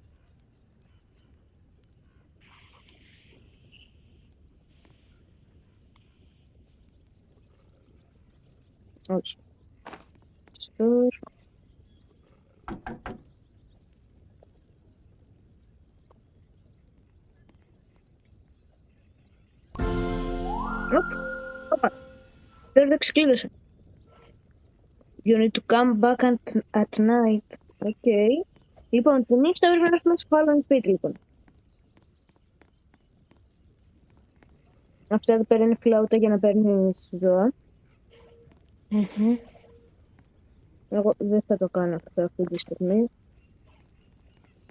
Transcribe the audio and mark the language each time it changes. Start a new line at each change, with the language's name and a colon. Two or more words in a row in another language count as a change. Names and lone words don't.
Greek: Όχι. Store. Όπα. Τώρα δεν ξεκλείδωσε.
English: You need to come back at night.
Greek: Okay. Λοιπόν, τη νύχτα πρέπει να έρθουμε στο Halloween σπίτι, λοιπόν. Αυτά εδώ πέρα είναι φλάουτα για να παίρνεις ζώα. Εγώ δεν θα το κάνω αυτό αυτή τη στιγμή.